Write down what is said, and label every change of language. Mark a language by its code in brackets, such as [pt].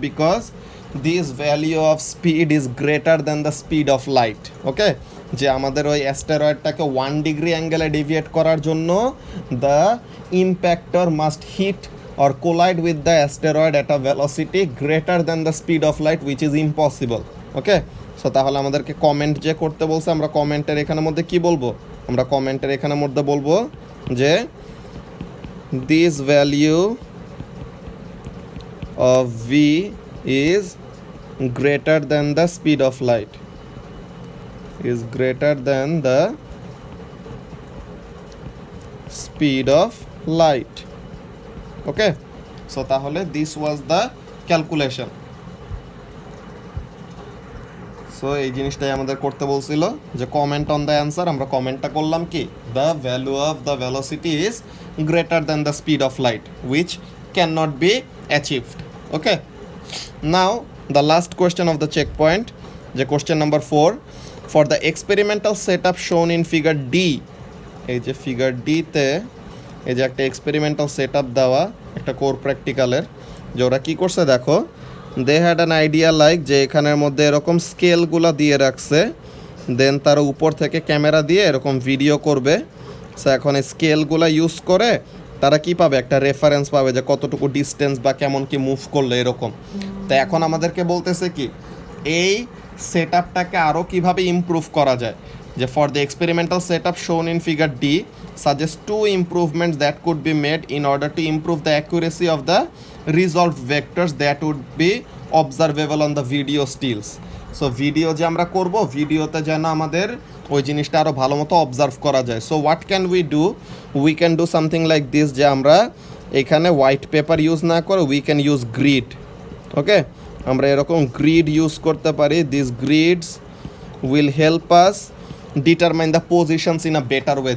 [en] Because this value of speed is greater than the speed of light. Okay, [bn] যে আমাদের ওই অ্যাস্টেরয়েডটাকে 1 degree অ্যাঙ্গেলে deviate করার জন্য [en] The impactor must hit or collide with the asteroid at a velocity greater than the speed of light, which is impossible. [bn] Okay, so তাহলে আমাদেরকে comment যে করতে বলছে, আমরা কমেন্টের এখানের মধ্যে কি বলবো, আমরা কমেন্টের এখানের মধ্যে বলবো যে [en] this value of v is greater than the speed of light, [bn] is greater than the speed of light. [en] Okay, so [bn] তাহলে [en] this was the calculation. [bn] So এই জিনিসটাই আমাদের করতে বলছিল যে [en] Comment on the answer. [bn] আমরা কমেন্টটা করলাম কি, [en] The value of the velocity is greater than the speed of light which can not be achieved. Okay, now the last question of the check point, যে question number 4, for the experimental set up shown in figure D. [bn] এই যে figure ডিতে এই যে একটা experimental set up দেওয়া একটা কোর প্র্যাকটিক্যালের, যে ওরা কী করছে দেখো, [en] they had an idea like [bn] যে এখানের মধ্যে এরকম স্কেলগুলো দিয়ে রাখছে, দেন তারা উপর থেকে ক্যামেরা দিয়ে এরকম ভিডিও করবে। সো এখন এই স্কেলগুলো ইউজ করে তারা কি পাবে, একটা রেফারেন্স পাবে যে কতটুকু ডিস্টেন্স বা কেমন কি মুভ করলে এরকম। তো এখন আমাদেরকে বলতেছে কি, এই সেট আপটাকে আরও কীভাবে ইমপ্রুভ করা যায়, [en] যে for the experimental set up shown in figure D suggest 2 improvements that could be made in order to improve the accuracy of the resolved vectors that would be observable on the video stills. [bn] So video যে আমরা করব, ভিডিওতে যেন আমাদের ওই জিনিসটা আরও ভালো মতো অবজার্ভ করা যায়। [en] so what can we can do something like this, [bn] যে আমরা এখানে হোয়াইট পেপার ইউজ না করে [en] We can use grid. Okay, [bn] আমরা এরকম গ্রিড ইউজ করতে পারি। [en] This grids will help us determine the positions in a better way.